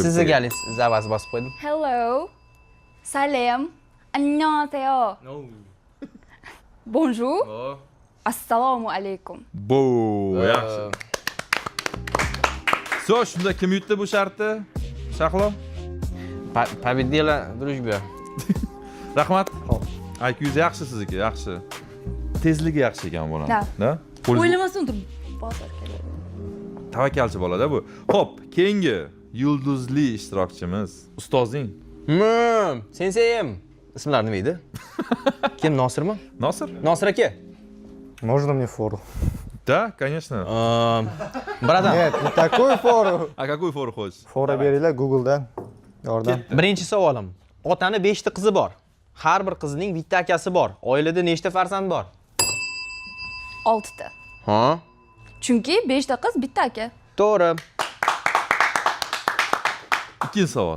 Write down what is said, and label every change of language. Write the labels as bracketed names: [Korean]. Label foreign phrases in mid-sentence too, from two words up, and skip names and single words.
[Uzbek] Sizga galingiz, zavaz bosib qo'ydim. Hello. Salom. Annyeonghaseyo. Bonjour. Assalomu alaykum. Bu, yaxshi. So, shunda kim yutdi bu shartni? Shahlo? [Russian] Победила дружба. [Uzbek] Rahmat. IQ'ingiz yaxshi sizniki, yaxshi. Tezligi yaxshi ekan bo'ladi. Da? O'ylamasdan turib bosib keladi. Tavakkalchi bolada bu. Xo'p, keyingi yulduzli ishtirokchimiz ustozing. Senseyim. Ismlari nima edi? Kim, Nosirmi? Nosir? Nosir aka. [Russian] Можно мне фору? Да, конечно. Bratан. Нет, не такую фору. А какую фору хочешь? [Uzbek] Fora beringlar Google'dan. Yordam. Birinchi savolim. Otani 5 ta qizi bor. Har bir qizning bitta akasi bor. Oilada nechta farzand bor? 6 ta. Ha? Chunki 5 ta qiz, bitta aka. To'g'ri. Ikkinchi savol.